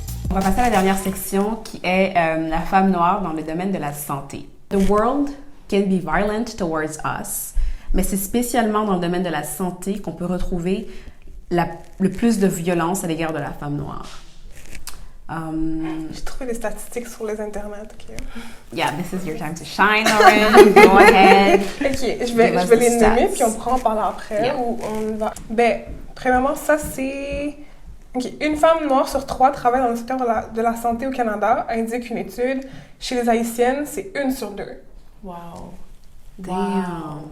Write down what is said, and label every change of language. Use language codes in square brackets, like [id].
[fr] On va passer à la dernière section qui est la femme noire dans le domaine de la santé. [en] The world can be violent towards us, [fr] mais c'est spécialement dans le domaine de la santé qu'on peut retrouver le plus de violence à l'égard de la femme noire. J'ai trouvé les statistiques sur les internets. [en] Okay. Yeah, this is your time to shine, Lauren. Go ahead. [fr] Ok, je vais les nommer puis on pourra en parler après. Yeah. Ou on va. Ben, premièrement, ça c'est. Okay. Une femme noire sur 3 travaille dans le secteur de la santé au Canada, indique une étude. Chez les Haïtiennes, c'est 1 sur 2. [en] Wow. Damn.